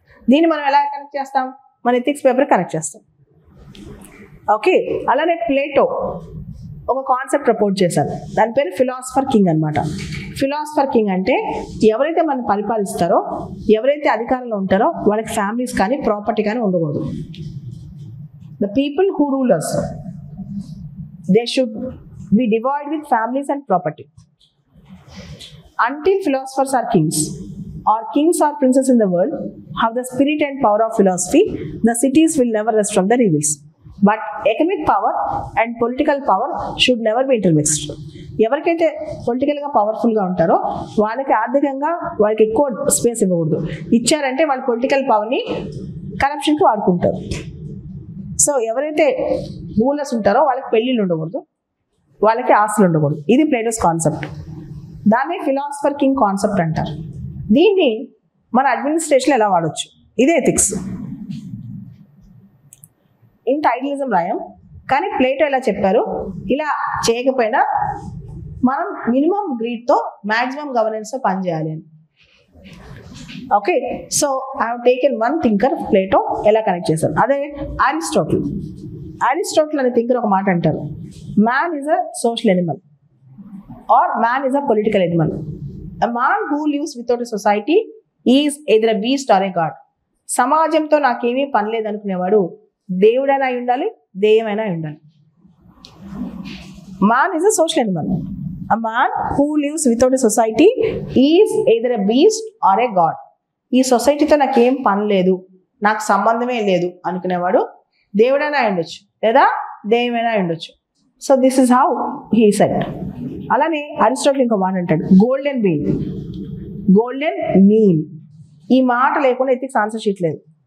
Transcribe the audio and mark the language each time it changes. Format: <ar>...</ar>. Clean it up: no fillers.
<te>దీన్ని మనం ఎలా కనెక్ట్ చేస్తాం? మన ఎథిక్స్ పేపర్ కనెక్ట్ చేస్తాం. ఓకే. అలానే ప్లేటో ఒక కాన్సెప్ట్ ప్రపోజ్ చేశారు, దాని పేరు ఫిలాసఫర్ కింగ్ అనమాట. ఫిలాసఫర్ కింగ్ అంటే ఎవరైతే మనం పరిపాలిస్తారో, ఎవరైతే అధికారంలో ఉంటారో వాళ్ళకి ఫ్యామిలీస్ కానీ ప్రాపర్టీ కానీ ఉండకూడదు.</te> <en>The people who rule us, they should be devoid with families and property. Until philosophers are kings, or kings or princes in the world have the spirit and power of philosophy, the cities will never rest from their evils. But economic power and political power should never be intermixed.</en> <te>ఎవరికైతే పొలిటికల్గా పవర్ఫుల్గా ఉంటారో వాళ్ళకి ఆర్థికంగా వాళ్ళకి ఎక్కువ space ఇవ్వకూడదు. ఇచ్చారంటే వాళ్ళ పొలిటికల్ పవర్ని కరప్షన్కి వాడుకుంటారు. సో ఎవరైతే రూలర్స్ ఉంటారో వాళ్ళకి పెళ్ళిళ్ళు ఉండకూడదు, వాళ్ళకి ఆస్తులు ఉండకూడదు. ఇది ప్లేటోస్ కాన్సెప్ట్. దాన్ని ఫిలాసఫర్ కింగ్ కాన్సెప్ట్ అంటారు. దీన్ని మన అడ్మినిస్ట్రేషన్ ఎలా వాడచ్చు, ఇదే ఎథిక్స్. ఇంత ఐడియలిజం రాయం, కానీ ప్లేటో ఎలా చెప్పారు, ఇలా చేయకపోయినా మనం మినిమం గ్రీడ్తో మ్యాక్సిమం గవర్నెన్స్తో పనిచేయాలి అని.</te> <en>okay, so I have taken one thinker Plato</en> <te>ఎలా కనెక్ట్ చేశారు. అదే అరిస్టాటిల్. అరిస్టాటిల్ అనే థింకర్ ఒక మాట అంటారు,</te> <en>Man is a social animal or man is a political animal. A man who lives without a society is either a beast or a god.</en> <te>సమాజంతో నాకేమీ పని లేదనుకునేవాడు దేవుడైనా అయి ఉండాలి, దెయ్యమైనా అయి ఉండాలి.</te> <en>Man is a social animal. A man who lives without a society is either a beast or a god.</en> <te>ఈ సొసైటీతో నాకేం పని లేదు, నాకు సంబంధమే లేదు అనుకునేవాడు దేవుడైనా అయి ఉండొచ్చు లేదా దెయ్యమైనా అయి ఉండొచ్చు.</te> <en>So this is how he said.</en> <te>అలానే అరిస్టాటిల్ ఇంకో మాట అంటాడు,</te> <en>Golden mean.</en> <te>గోల్డెన్ మీన్ ఈ మాట లేకుండా ఎథిక్స్ ఆన్సర్ షీట్ లేదు.</te>